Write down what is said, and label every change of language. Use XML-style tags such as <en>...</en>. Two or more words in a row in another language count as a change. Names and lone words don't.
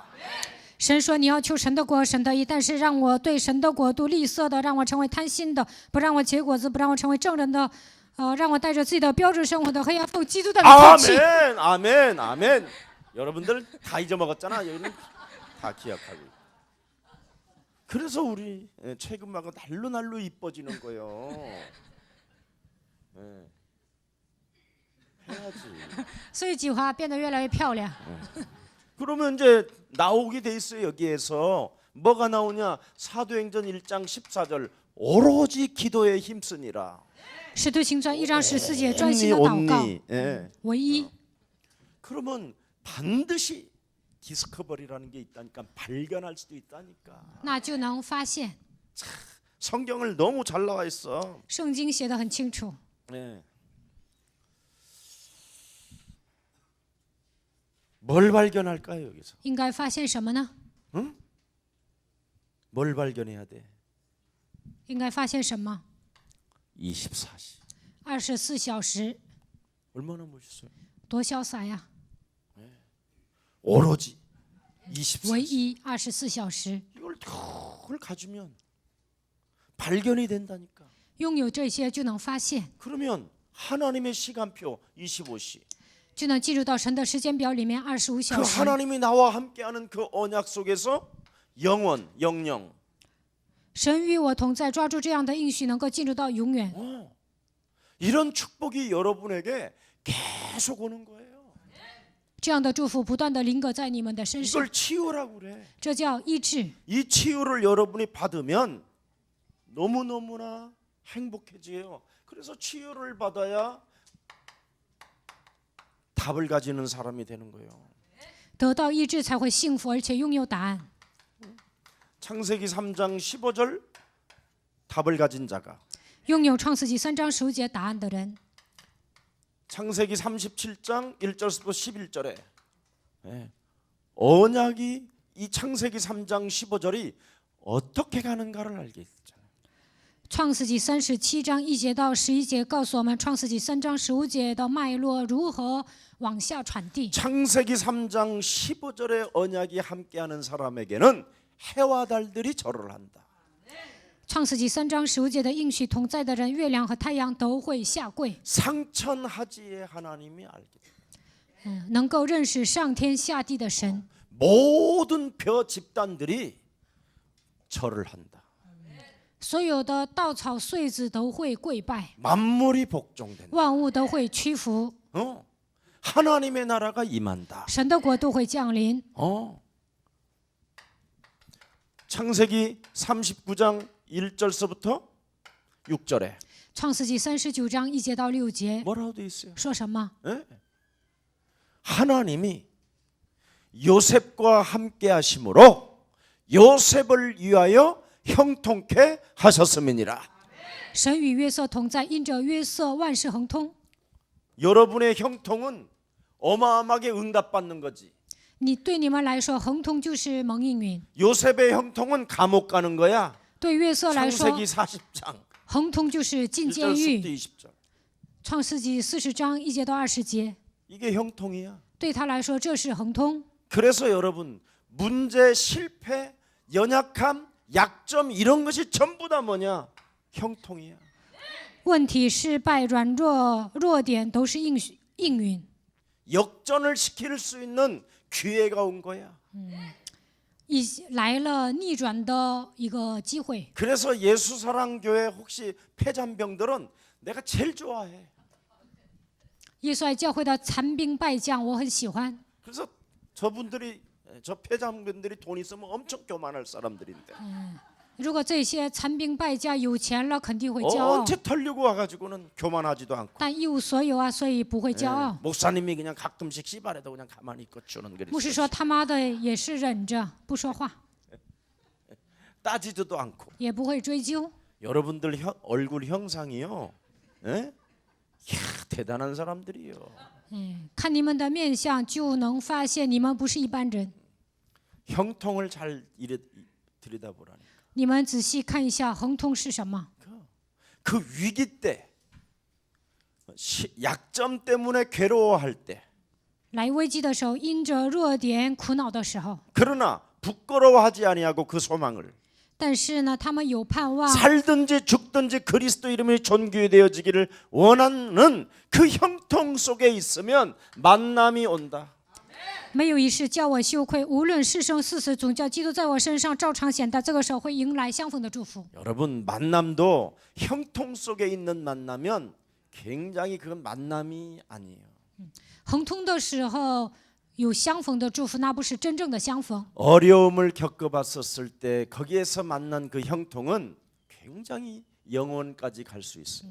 <zh>神说：“你要求神的国、神的义，但是让我对神的国度吝啬的，让我成为贪心的，不让我结果子，不让我成为正人的，让我带着自己的标准生活的，黑暗奉基督的名抛弃。”</zh> <ko>아멘, 아멘, 아멘. 여러분들 다 잊어먹었잖아. 여기는 다 기억하고. 그래서 우리 최근마가 날로 이뻐지는 거예요. 해야지.</ko> <zh>所以菊花变得越来越漂亮。</zh> <ko>그러면 이제 나오게 돼 있어요. 여기에서 뭐가 나오냐? 사도행전 1장 14절 오로지 기도에 힘쓰니라.</ko> <zh>使徒行传1章14节，专心的祷告，</zh> <ko>예.</ko> <zh>唯一。</zh> <ko>그러면 반드시 디스커버리라는 게 있다니까 발견할 수도 있다니까.</ko> <zh>那就能发现。</zh> <ko>성경을 너무 잘 나와 있어.</ko> <zh>圣经写得很清楚。</zh> <ko>네. 뭘 발견할까요 여기서?</ko> <zh>应该发现什么呢？</zh> <ko>뭘 발견해야 돼?</ko> <zh>应该发现什么？</zh> <ko>24시.</ko> <zh>24小时，</zh> <ko>얼마나 멋있어요?</ko> <zh>多潇洒呀！</zh> <ko>오로지</ko> <zh>唯</zh> <ko>24시.</ko> <zh>一24小时，</zh> <ko>이걸 가지면 발견이 된다니까.</ko> <zh>拥有这些就能发现，</zh> <ko>그러면 하나님의 시간표 25시.</ko> <zh>就能进入到神的时间表里面25</zh> <ko>그</ko> <zh>小时。</zh> <ko>하나님이 나와 함께하는 그 언약 속에서 영원, 영영.</ko> <zh>神与我同在，抓住这样的应许，能够进入到永远。</zh> <ko>이런 축복이 여러분에게 계속 오는 거예요.</ko> <zh>这样的祝福不断的临格在你们的身上，</zh> <ko>이걸 치유라고 그래.</ko> <zh>这叫医治。</zh> <ko>이 치유를 여러분이 받으면 너무너무나 행복해져요. 그래서 치유를 받아야 답을 가지는 사람이 되는 거예요.</ko> <zh>得到医治才会幸福，而且拥有答案。</zh> <ko>창세기 3장 15절 답을 가진 자가</ko> <zh>拥有创世纪3章15节答案的人，</zh> <ko>창세기 37장 1절부터 11절에 언약이 이 창세기 3장 15절이 어떻게 가는가를 알게 했잖아요.</ko> <zh>创世纪37章1节到11节告诉我们，创世纪3章15节的脉络如何往下传递。</zh> <ko>창세기 3장 15절의 언약이 함께하는 사람에게는 해와 달들이 절을 한다.</ko> <zh>创世纪3章15节的应许同在的人，月亮和太阳都会下跪。</zh> <ko>상천하지의 하나님이 알게 돼.</ko> <zh>能够认识上天下地的神，</zh> <ko>모든 벼 집단들이 절을 한다.</ko> <zh>所有的稻草穗子都会跪拜，</zh> <ko>만물이 복종된다.</ko> <zh>万物都会屈服，</zh> <ko>하나님의 나라가 임한다.</ko> <zh>神的国度会降临。</zh> <ko>창세기 39장 1절서부터 6절에</ko> <zh>创世纪39章1节到6节</zh> <ko>뭐라고 돼 있어요?</ko> <zh>说什么？</zh> <ko>하나님이 요셉과 함께 하심으로 요셉을 위하여 형통케 하셨음이니라.</ko> <zh>神与约瑟同在，因着约瑟万事亨通。</zh> <ko>여러분의 형통은 어마어마하게 응답받는 거지.</ko> <zh>你对你们来说，亨通就是蒙应允；</zh> <ko>요셉의 형통은 감옥 가는 거야.</ko> <zh>对约瑟来说，</zh> <ko>창세기 40장</ko> <zh>亨通就是进监</zh> <ko>1절부터</ko> <zh>狱。</zh> <ko>20절.</ko> <zh>创世纪40章1节到20节，</zh> <ko>이게 형통이야.</ko> <zh>对他来说这是亨通。</zh> <ko>그래서 여러분 문제, 실패, 연약함, 약점 이런 것이 전부 다 뭐냐? 형통이야.</ko> <zh>问题、失败、软弱、弱点都是应允，</zh> <ko>역전을 시킬 수 있는 기회가 온 거야.</ko> <zh>来了逆转的一个机会。</zh> <ko>그래서 예수사랑교회 혹시 폐잔병들은 내가 제일 좋아해.</ko> <zh>耶稣爱教会的残兵败将，我很喜欢。</zh> <ko>그래서 저 폐잔병들이 돈 있으면 엄청 교만할 사람들인데</ko> <zh>如果这些残兵败将有钱了，肯定会骄傲，</zh> <ko>언제 털려고 와가지고는 교만하지도 않고</ko> <zh>但一无所有啊，所以不会骄傲。</zh> <ko>목사님이 그냥 가끔씩 씨발해도 그냥 가만히 있고 주는</ko> <zh>牧师</zh> <ko>그리스도</ko> <zh>说他妈的也是忍着不说话，</zh> <ko>따지지도 않고</ko> <zh>也不会追究。</zh> <ko>여러분들 얼굴 형상이요, 에? 이야, 대단한 사람들이요.</ko> <zh>看你们的面相，就能发现你们不是一般人。</zh> <ko>형통을 잘 들여다보라니까.</ko> <zh>你们仔细看一下，亨通是什么？</zh> <ko>그 위기 때, 약점 때문에 괴로워할 때,</ko> <zh>来危机的时候，因着弱点苦恼的时候，</zh> <ko>그러나 부끄러워하지 아니하고 그 소망을</ko> <zh>但是呢，他们有盼望，</zh> <ko>살든지 죽든지 그리스도 이름이 존귀되어지기를 원하는 그 형통 속에 있으면 만남이 온다.</ko> <zh>没有一事叫我羞愧，无论是生是死，总叫基督在我身上照常显大。这个时候会迎来相逢的祝福。</zh> <ko>여러분 만남도 형통 속에 있는 만나면 굉장히 그건 만남이 아니에요.</ko> <zh>亨通的时候有相逢的祝福，那不是真正的相逢。</zh> <ko>어려움을 겪어봤었을 때 거기에서 만난 그 형통은 굉장히 영원까지 갈 수 있어요.</ko>